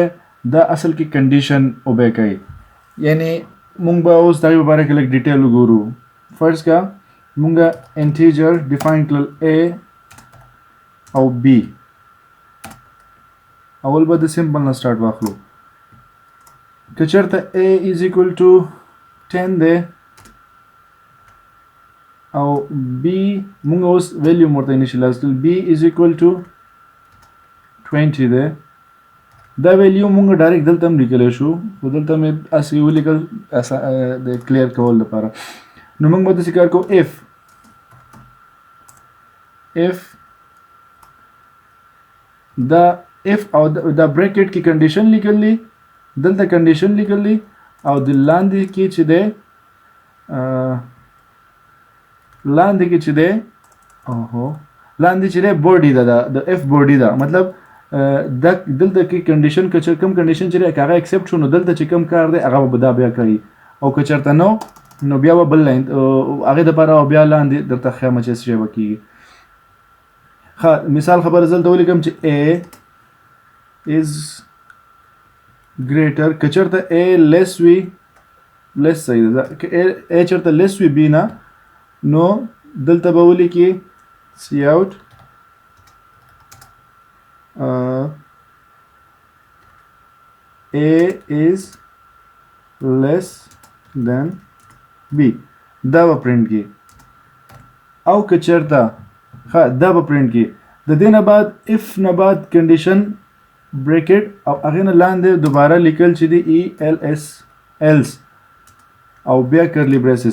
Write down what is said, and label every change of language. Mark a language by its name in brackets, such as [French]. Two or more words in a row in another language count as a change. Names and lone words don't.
[Pashto] دا اصل کې کنډیشن اوبې کوي. یعنی موږ به اوس د هغې په باره کې لږ ډیټیل وګورو. فرض کا موږ انټیجر ډیفاین کړل a او b. اول به د سمپل نه سټارټ واخلو. که چېرته [English] a is equal to 10 [Pashto] دی او b مونږ اوس ویلیو ورته انیشلایز کړل [English] b is equal to 20 [Pashto] دی. دا ویلیو مونږ ډایرکټ دلته هم لیکلی شو، خو دلته مې هسې ولیکل د کلیر کولو لپاره. نو مونږ به داسې کار کوو if دا if او دا بریکټ کې کنډیشن لیکلی، دلته کنډیشن لیکلی او د لاندې کې چې دی لاندې کې چې دی بوډي ده، د [English] if body [Pashto] ده. مطلب دلته کې کنډیشن که کوم کنډیشن چې دی هغه اکسپټ شو، نو دلته چې کوم کار دی هغه به دا بیا کوي، او که چېرته نو بیا به بل لاین هغې دپاره او بیا لاندې درته ښیمه چې څه شی به کېږي. ښه مثال خبره زه دلته ولیکم چې [English] a is greater، [Pashto] که چېرته a less وي less صحیح ده، که a چېرته less وي b نه، نو دلته به ولیکي cout [English] a is less than b. [Pashto] دا به پرنټ کی. او که چېرته دا به پرنټ کی. د دې نه بعد if نه بعد کنډیشن بریکټ او هغې نه لاندې دوباره لیکل چې دی else او بیا [English] curly braces.